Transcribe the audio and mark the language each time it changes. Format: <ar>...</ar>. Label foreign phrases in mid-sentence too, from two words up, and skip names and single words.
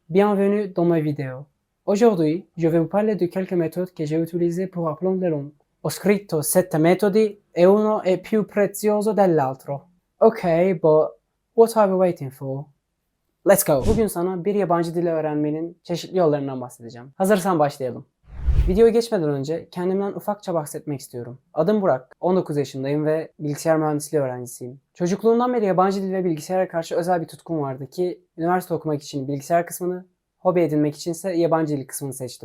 <fr>Bienvenue dans ma vidéo. Aujourd'hui, je vais vous parler de quelques méthodes que j'ai utilisées pour apprendre le langue.</fr> <it>Ho scritto 7 metodi e uno è più prezioso dell'altro.</it> <en>Okay, but what are we waiting for? Let's go.</en> <tr>Bugün sana bir yabancı dil öğrenmenin çeşitli yollarından bahsedeceğim. Hazırsan başlayalım. Videoya geçmeden önce kendimden ufakça bahsetmek istiyorum. Adım Burak, 19 yaşındayım ve bilgisayar mühendisliği öğrencisiyim. Çocukluğumdan beri yabancı dil ve bilgisayara karşı özel bir tutkum vardı ki üniversite okumak için bilgisayar kısmını, hobi edinmek içinse yabancı dil kısmını seçtim.</tr>